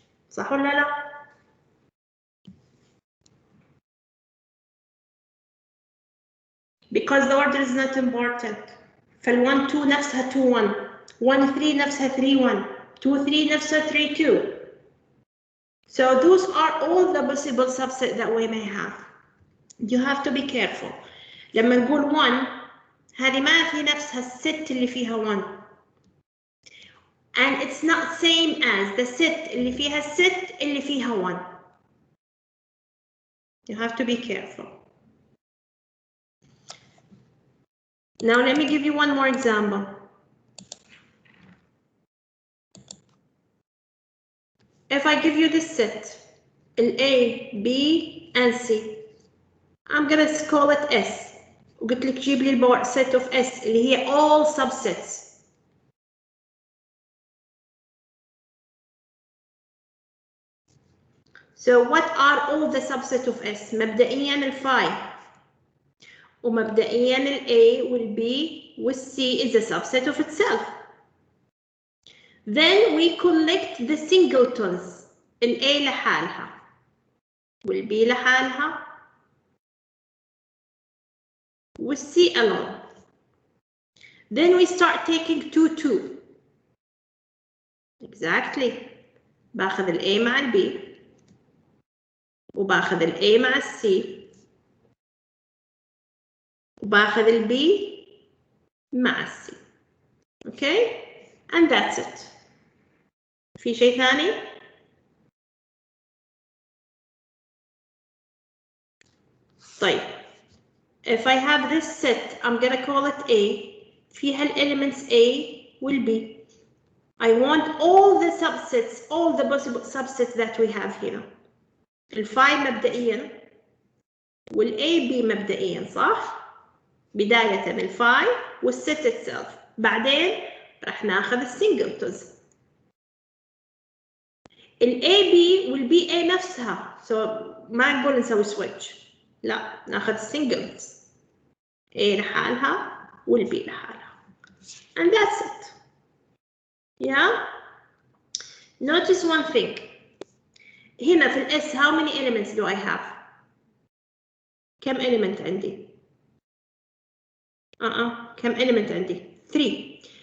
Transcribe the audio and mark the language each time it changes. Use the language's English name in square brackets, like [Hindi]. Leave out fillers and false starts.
[Arabic] صح ولا لا؟ [English] Because the order is not important. [Arabic] فال 1 2 نفسها 2 1 1 3 نفسها 3 1 2 3 نفسها 3 2. [English] So those are all the possible subsets that we may have. You have to be careful. [Arabic] لما نقول 1 هذه ما في نفسها الست اللي فيها 1. [English] And it's not same as the set [Arabic] اللي فيها الست اللي فيها [English] 1. You have to be careful. Now let me give you one more example. If I give you this set, A, B, and C, I'm gonna call it S. [Arabic] وقلت لك جيب لي [English] set of S [Arabic] اللي هي [English] all subsets. So what are all the subsets of S? [Arabic] مبدئيا الفاي ومبدئيا ال A وال B وال C [English] is a subset of itself. Then we collect the singletons. [Arabic] ال A لحالها وال B لحالها وال C [English] alone. Then we start taking 2 2. Exactly. [Arabic] باخذ ال A مع ال B وباخذ ال A مع ال C وباخذ ال B مع ال C. [English] Okay? And that's it. [Arabic] في شيء ثاني؟ طيب. [English] If I have this set, I'm gonna call it A. [Arabic] فيها [English] elements A will be. I want all the subsets, all the possible subsets that we have here. [Arabic] الفاي مبدئيا والA B مبدئيا صح؟ بداية الفاي والست [English] itself. [Arabic] بعدين راح ناخذ السنجلتونز. الA B والB A نفسها. [English] So [Arabic] ما نقول نسوي switch. لا ناخذ السنجلتونز. A لحالها والB لحالها. [English] And that's it. Yeah? Notice one thing. [Arabic] هنا في [English] S how many elements do I have? [Arabic] كم element عندي؟ كم element عندي؟ 3.